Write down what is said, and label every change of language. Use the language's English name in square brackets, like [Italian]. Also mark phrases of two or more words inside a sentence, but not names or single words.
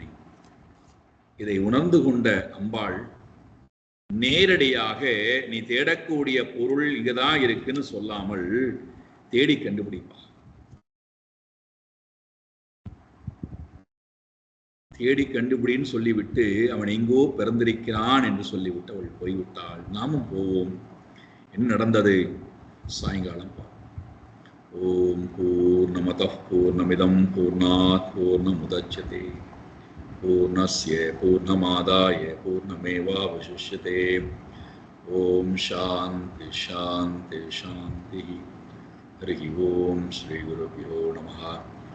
[Tamil] இதை உணர்ந்து கொண்ட அம்பாள் நேரடியாக நீ தேடக்கூடிய பொருள் இங்கதான் இருக்குன்னு சொல்லாமல் தேடி கண்டுபிடிப்பா. தேடி கண்டுபிடின்னு சொல்லிவிட்டு அவன் எங்கோ பிறந்திருக்கிறான் என்று சொல்லிவிட்டு அவள் போய்விட்டாள். நாமும் போவோம். என்ன நடந்தது சாயங்காலம் பார்ப்போம். [Sanskrit] ॐ पूर्णमदः पूर्णमिदं पूर्णात् पूर्णमुदच्यते पूर्णस्य पूर्णमादाय पूर्णमेवावशिष्यते. ॐ शान्ति शान्ति शान्ति. हरि ॐ श्री गुरुभ्यो नमः.